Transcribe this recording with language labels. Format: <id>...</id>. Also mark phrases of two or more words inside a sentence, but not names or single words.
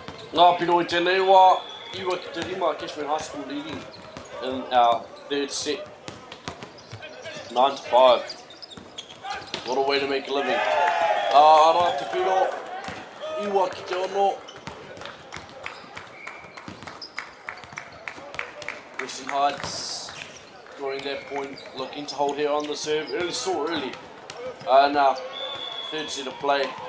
<mi>Ngā piro I tēnei wā, iwa ki te rima Cashman High School</mi> <en>leading in our third set. 9-5. What a way to make a living.</en> <mi>Ara te piro, iwa ki te ono.</mi> <en>Western Heights drawing that point, looking to hold here on the serve. Early. Now, third set of play.</en>